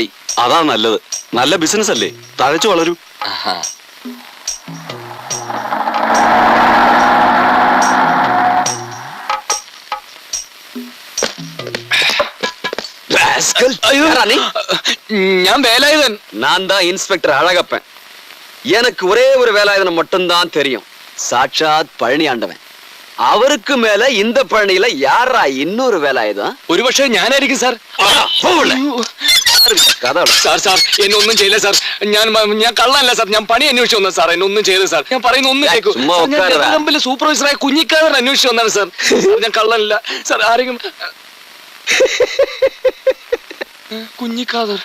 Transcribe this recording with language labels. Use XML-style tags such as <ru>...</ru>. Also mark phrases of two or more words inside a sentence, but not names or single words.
<ml>അതാ നല്ലത്. നല്ല ബിസിനസ് അല്ലേ, തഴച്ചു വളരും. ഞാൻ வேலாயுதன்.</ml> <ta>நான் தான் இன்ஸ்பெக்டர் அழகப்பன். எனக்கு ஒரே ஒரு வேலாயுதனை மட்டும்தான் தெரியும். சாட்சாத் பழனி ஆண்டவன். அவருக்கு மேல இந்த பழனியில யாரா இன்னொரு வேலாயுதம்?</ta> <ml>ഒരു പക്ഷേ ഞാനായിരിക്കും സാർ. സാർ സാർ എന്നെ ഒന്നും ചെയ്യില്ല സാർ. ഞാൻ കള്ളല്ല സാർ. ഞാൻ പണി അന്വേഷിച്ചു വന്നത് സാർ. എന്നെ ഒന്നും ചെയ്ത് സാർ. ഞാൻ പറയുന്ന ഒന്നും കേൾക്കൂ. സൂപ്പർവൈസറായ കുഞ്ഞിക്കാരൻ അന്വേഷിച്ചു വന്നാണ് സാർ. ഞാൻ കള്ളല്ല സാർ. ആരെങ്കിലും കുഞ്ഞിക്കാതർ</ml>